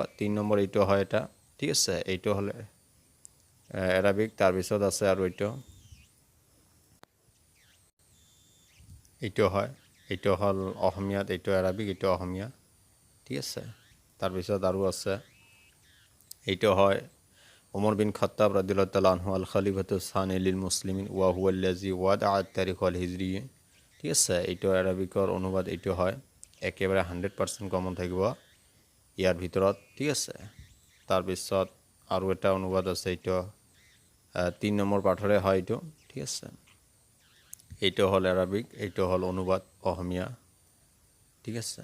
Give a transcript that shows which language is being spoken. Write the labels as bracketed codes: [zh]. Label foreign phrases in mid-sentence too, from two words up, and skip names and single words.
[as] 3 নম্বৰ এইটো হয় এটা, ঠিক আছে। এইটো হ'লে এৰাবিক। তাৰপিছত আছে আৰু এইটো এইটো হয়, এইটো হ'ল অসমীয়াত, এইটো আৰবিক, এইটো অসমীয়া, ঠিক আছে। তাৰপিছত আৰু আছে, এইটো হয় [ar] ওমৰ বিন খাত্তাব رضي الله تعالى عنه الخليفة الثاني للمسلمين وهو الذي وضع التاريخ الهجري, [as] ঠিক আছে। এইটো আৰবিকৰ অনুবাদ এইটো হয়, একেবাৰে 100% কমন থাকিব ইয়াৰ ভিতৰত, ঠিক আছে। তাৰপিছত আৰু এটা অনুবাদ আছে, এইটো 3 নম্বৰ পাঠৰে হয় এইটো, ঠিক আছে। এইটো হ'ল আৰবিক, এইটো হ'ল অনুবাদ অসমীয়া, ঠিক আছে।